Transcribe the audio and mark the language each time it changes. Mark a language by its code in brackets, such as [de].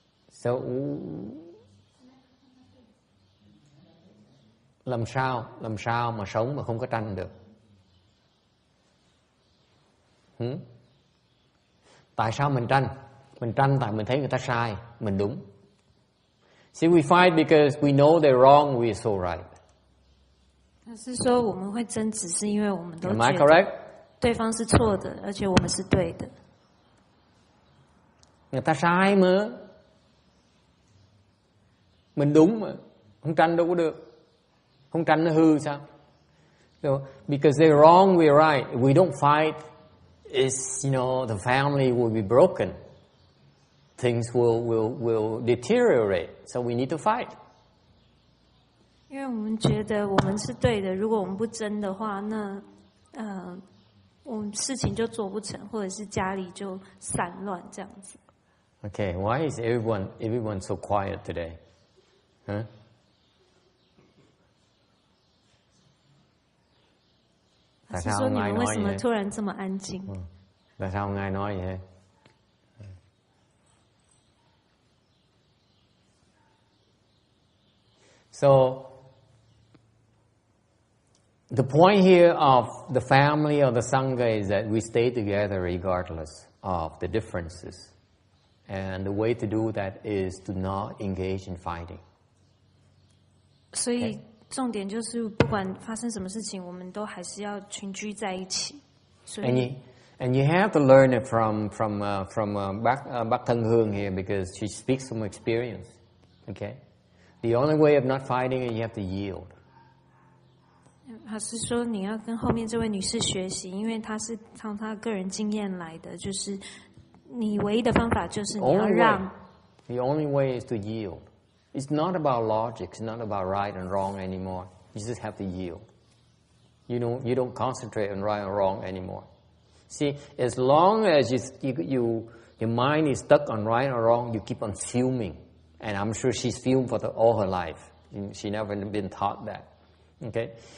[vi] So, làm sao mà sống mà không có tranh được? Tại sao mình tranh? Mình tranh tại mình thấy người ta sai, mình đúng. [en] See, we fight because we know they're wrong, we are so right. [zh] 他是说我们会争执，是因为我们都 [en] Am I [zh] 觉得 [en] correct? [zh] 对方是错的，而且我们是对的。 [vi] Người ta sai mà, mình đúng mà, không tranh đâu có được. Không tranh nó hư sao? [en] So, because they're wrong, we're right. If we don't fight, the family will be broken. Things will deteriorate. So we need to fight. [zh] 因为我们觉得我们是对的，如果我们不争的话，那我们事情就做不成，或者是家里就散乱这样子。 [en] Okay, why is everyone so quiet today? Huh? [vi] Tại sao không ai nói vậy? [zh] 突然这么安静？ [vi] Tại sao không ai nói vậy? [en] So, the point here of the family or the sangha is that we stay together regardless of the differences. And the way to do that is to not engage in fighting. [zh] 所以重点就是不管发生什么事情，我们都还是要群居在一起。所以 [en] And you have to learn it from Bác Thân Hương here because she speaks from experience. Okay, the only way of not fighting is you have to yield. [zh] 他是说你要跟后面这位女士学习，因为她是从她个人经验来的，就是你唯一的方法就是你要让。 [en] The only way is to yield. It's not about logic. It's not about right and wrong anymore. You just have to yield. You don't concentrate on right or wrong anymore. See, as long as your mind is stuck on right or wrong, you keep on fuming. And I'm sure she's fumed for all her life. She never been taught that. Okay?